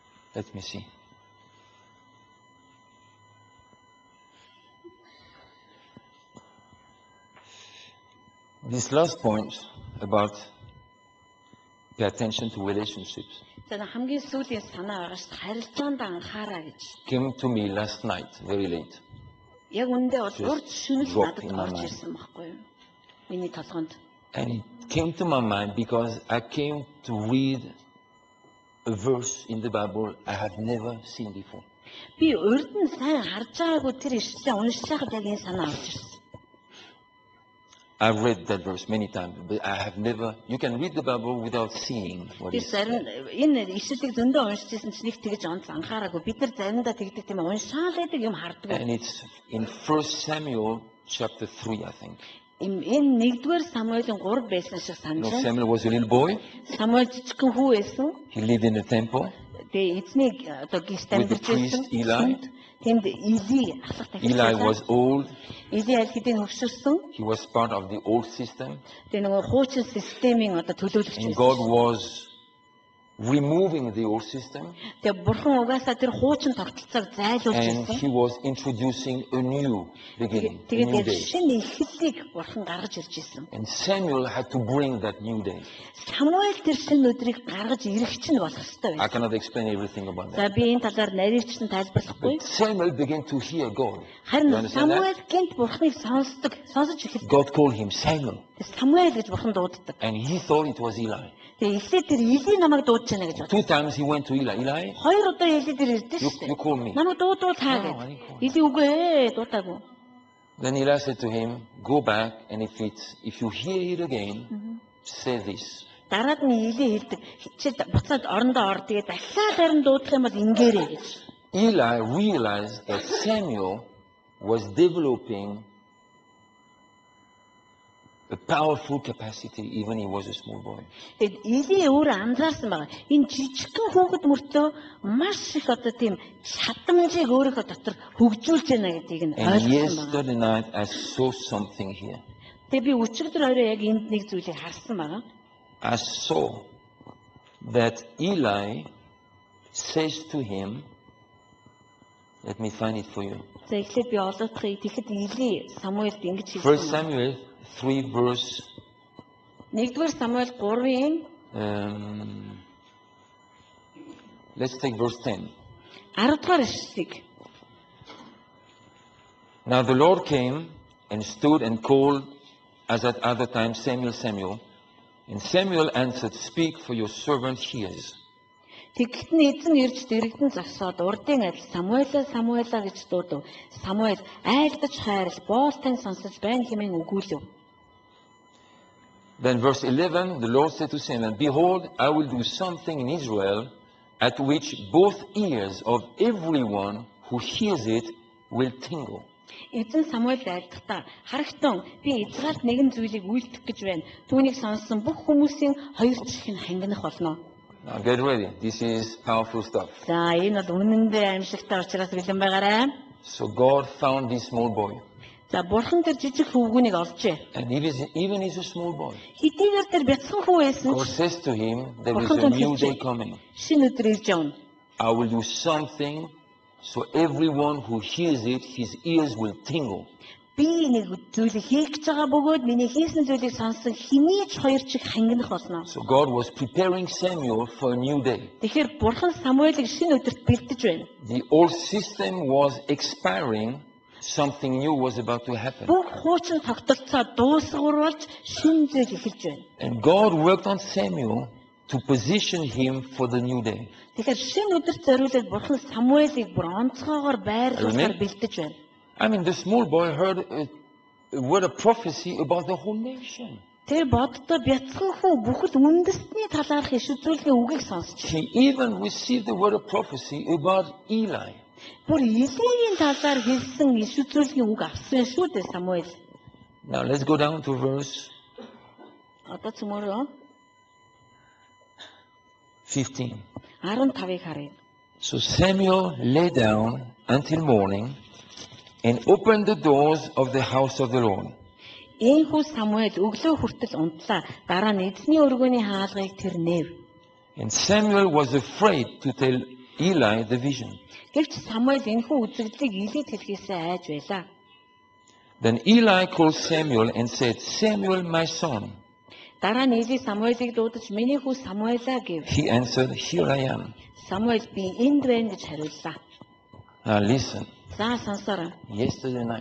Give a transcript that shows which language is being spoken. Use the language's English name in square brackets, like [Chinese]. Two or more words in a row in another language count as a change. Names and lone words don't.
[English] Let me see. This last point about pay attention to relationships [Mongolian] За хамгийн сүүлийн санаа байгаа шүү дээ. Харилцаанд анхаараа гэж. [English] came to me last night, very late. [Mongolian] Яг үндэ бол [English] Just [Mongolian] урд шөнөж [English] drop [Mongolian] надад [English] in my [Mongolian] орж [English] mind. [Mongolian] ирсэн байхгүй юу? Миний толгонд. [English] And it came to my mind because I came to read a verse in the Bible I have never seen before. [Mongolian] Би урд нь сайн харж байгаагүй тэр ишлээ уншиж байхад яг энэ санаа орж ирсэн. [English] I've read that verse many times, but I have never. You can read the Bible without seeing what [Mongolian] Би [English] it [Mongolian] зарим [English] says. [Mongolian] энэ ишлэлийг зөндөө уншиж ирсэн чинь нэг тэгж онц анхаараагүй. Бид нар заримдаа тэгдэг тийм ээ уншаал байдаг юм харддаг. [English] And it's in 1 Samuel chapter 3, I think. [Mongolian] Энэ нэгдүгээр Самуэлийн 3 байсан шиг [English] You know, [Mongolian] санаж байна. [English] Samuel was a little boy. [Mongolian] Самуэль жижигхэн хүү байсан. [English] He lived in the temple. [Mongolian] Тэгээ эзнийг одоо гис [English] With the [Mongolian] амьдарч [English] priest [Mongolian] байсан. [English] Eli. [Mongolian] Тэнд Изи асах [English] Eli was old. [Mongolian] Изи аль хэдийн хөвшөрсөн. [English] He was part of the old system. [Mongolian] Тэгээ нөгөө хуучин системийн одоо төлөөлөгч [English] And [Mongolian] байсан. [English] God was removing the old system. [Mongolian] Тэгээ бурхан угаасаа тэр хуучин тогтолцоог зайлуулж [English] And [Mongolian] ирсэн. [English] he was introducing a new beginning, a new [Mongolian] Тэгээд [English] day. [Mongolian] шинэ эхлэлийг бурхан гаргаж ирж ирсэн. [English] And Samuel had to bring that new day. [Mongolian] Самуэль тэр шинэ өдрийг гаргаж ирэх чинь болох ёстой [English] I [Mongolian] байсан. [English] cannot explain everything about [Mongolian] За [English] that. [Mongolian] би энэ талаар нарийнч нь тайлбарлахгүй. [English] But Samuel began to hear God. You [Mongolian] Харин [English] understand that? [Mongolian] Самуэль гинт бурханыг сонсож эхэлсэн. [English] God called him Samuel. [Mongolian] Самуэль гэж бурхан дууддаг. [English] And he thought it was Eli. [Mongolian] Тэгээ эхлээд тэр Изи намайг дуудаж байна гэж бод. [English] 2 times he went to Eli. Eli, [Mongolian] Хоёр удаа Изи тэр ирдэ шүү [English] you [Mongolian] дээ. [English] call me. [Mongolian] Намайг дуудвал таа [English] No, I [Mongolian] гэж. [English] didn't call. [Mongolian] Изи үгүй ээ дуудаагүй. [English] Then Eli said to him, go back, and if you hear it again, say this. [Mongolian] Дараад нь Изи хэлдэг. Чи буцаад орондоо ор. Тэгээ дахиад харин дуудах юм бол ингээрэй гэж. [English] Eli realized that Samuel was developing a powerful capacity even he was a small boy. [Mongolian] Тэгээд Изи өөрөө анзаарсан байгаа. Энэ жижигхэн хүүхэд мөртөө маш их одоо тийм чадамжийг өөрийнхөө дотор хөгжүүлж байна гэдгийг нь [English] And [Mongolian] ойлгосон байгаа. [English] yesterday night I saw something here. [Mongolian] Тэгээд би өчигдөр орой яг энд нэг зүйлийг харсан байгаа. [English] I saw that Eli says to him, let me find it for you. [Mongolian] За эхлээд би олоодохыг тэгэхэд Изи Самуэлд ингэж [English] 1 [Mongolian] хэлсэн. [English] Samuel 3 verse, [Mongolian] Нэгдүгээр Самуэль 3-ын [English] let's take verse 10. [Mongolian] 10 дугаар ишлэлийг. [English] Now the Lord came and stood and called as at other times, Samuel, Samuel. And Samuel answered, speak, for your servant hears. [Mongolian] Тэгэхэд нь эзэн ирж дэрэгдэн зогсоод урдын адил Самуэла гэж дуудав. Самуэль айлдаж хайрал боолтын сонсож байна хэмээн өгүүлв. Then verse 11, the Lord said to Samuel, behold, I will do something in Israel at which both ears of everyone who hears it will tingle. Эзэн Самуэль айлдахдаа харагтун би Израильд нэгэн зүйлийг үйлдэх гэж байна. Түүнийг сонссон бүх хүмүүсийн хоёр чихэн хангинах болно. [English] Now get ready. This is powerful stuff. [Mongolian] За энэ бол үнэндээ аимшигтай учраас бэлэн байгаарай. [English] So God found this small boy. [Mongolian] За бурхан тэр жижиг хөвгүнийг олжээ. [English] And even he's a small boy. [Mongolian] Хэдийгээр тэр бяцхан хүү байсан [English] God [Mongolian] ч [English] says to him, there is a new day coming. [Mongolian] шинэ өдөр ирж явна. [English] I will do something so everyone who hears it, his ears will tingle. [Mongolian] Би нэг зүйлийг хийх гэж байгаа бөгөөд миний хийсэн зүйлийг сонссон хинийч хоёр чих хангинах болно. [English] So God was preparing Samuel for a new day. [Mongolian] Тэгэхээр бурхан Самуэлийг шинэ өдөрт бэлдэж байна. [English] The old system was expiring. Something new was about to happen. [Mongolian] Бүх хуучин тогтолцоо дуусгууруулж шинэ зүйл эхэлж байна. [English] And God worked on Samuel to position him for the new day. [Mongolian] Тэгэхээр шинэ өдөрт зориулаад бурхан Самуэлийг бүр онцгоогоор байрлуулахаар бэлдэж байна. [English] I mean, the small boy heard a word of prophecy about the whole nation. [Mongolian] Тэр боддоо бяцхан хүү бүхэл үндэстний талаарх иш үзүүлгийн үгийг сонсч. [English] He even received the word of prophecy about Eli. [Mongolian] Бүр Илигийн талаар хэлсэн иш үзүүлгийн үг авсан шүү дээ Самуэль. [English] Now let's go down to verse [Mongolian] Одоо цөмөрөө [English] 15. [Mongolian] 15-ыг харъя. [English] So Samuel lay down until morning and opened the doors of the house of the Lord. [Mongolian] Ийхүү Самуэль өглөө хүртэл унтлаа. Дараа нь эзний өргөний хаалгыг тэр нээв. [English] And Samuel was afraid to tell Eli the vision. [Mongolian] Гэвч Самуэль энэхүү үзэгдлийг Илид хэлхээсээ айж байлаа. [English] Then Eli called Samuel and said, Samuel, my son. [Mongolian] Дараа нь Или Самуэлийг дуудаж миний хүү Самуэлаа гэв. [English] He answered, Here I am. [Mongolian] Самуэль би энд байна гэж хариуллаа. [English] Now listen. [Mongolian] За сонсоорой. [English] Yesterday night,